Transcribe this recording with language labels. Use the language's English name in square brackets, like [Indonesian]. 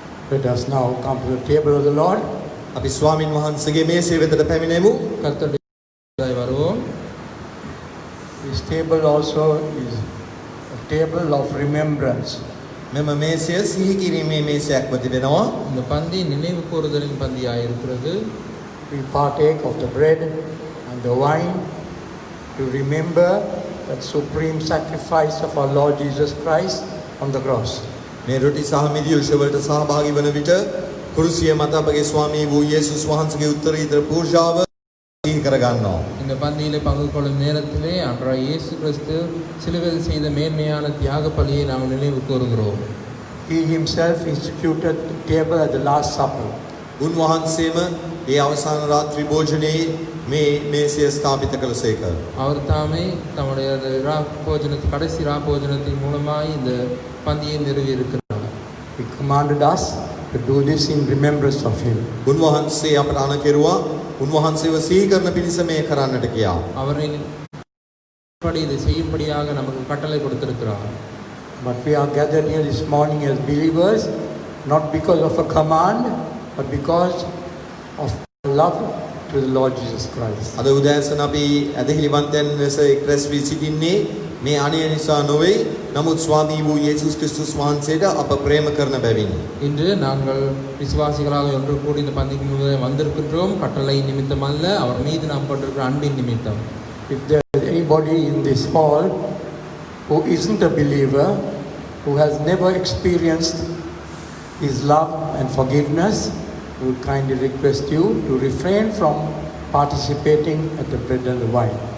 [English] Let us now come to the table of the Lord. [Sinhala] අපි ස්වාමින් වහන්සේගේ මේසය වෙතට පැමිණෙමු. [Tamil] கர்த்தருடைய வருவோம். [English] This table also is a table of remembrance. [Sinhala] මෙම මේසය සිහි කිරීමේ මේසයක්ම තිබෙනවා. [Tamil] இந்த பந்தி நினைவு கூறுதலின் பந்தியாக இருக்கிறது. [English] We partake of the bread and the wine to remember that supreme sacrifice of our Lord Jesus Christ on the cross. [Sinhala] මේ රොටි සහ මිදි උෂවලට සහභාගී වන විට කුරුසිය මත අපගේ ස්වාමී වූ යේසුස් වහන්සේගේ උත්තරීතර පූජාව සිහි කරගන්නවා. [Tamil] இந்த பந்தியிலே பங்கு கொள்ளும் நேரத்திலே அன்றைய இயேசு கிறிஸ்து சிலுவையில் செய்த மேன்மையான தியாக பலியை நாம் நினைவு கூறுகிறோம். [English] He himself instituted the table at the Last Supper. [Sinhala] උන්වහන්සේම ඒ අවසාන රාත්‍රී භෝජනයේ මේ මේසය ස්ථාපිත කළසේක. [Tamil] அவர் தாமே தம்முடைய கடைசி ராபோஜனத்தின் மூலமாய் இந்த பந்தியை நிறுவி இருக்கிறார். [English] He commanded us to do this in remembrance of him. [Sinhala] උන්වහන්සේ අපට අණ කෙරුවා උන්වහන්සේව සිහි කරන පිණිස මේ කරන්නට කියා. [Tamil] அவரின் இதை செய்யும்படியாக நமக்கு கட்டளை கொடுத்திருக்கிறார். [English] But we are gathered here this morning as believers, not because of a command, but because of love to the Lord Jesus Christ. [Sinhala] අද උදෑසන අපි ඇදහිලිවන්තයන් ලෙස එක් රැස් වී සිටින්නේ මේ අණය නිසා නොවේ. නමුත් ස්වාමී වූ යේසුස් ක්‍රිස්තුස් වහන්සේට අප ප්‍රේම කරන බැවිනි. [Tamil] இன்று நாங்கள் விசுவாசிகளாக ஒன்று கூடி இந்த பந்திக்கு முன்பு வந்திருக்கின்றோம். கட்டளை நிமித்தம் அல்ல, அவர் மீது நாம் கொண்டிருக்கிற அன்பின் நிமித்தம். [English] If there is anybody in this hall who isn't a believer, who has never experienced his love and forgiveness, we would kindly request you to refrain from participating at the bread and the wine.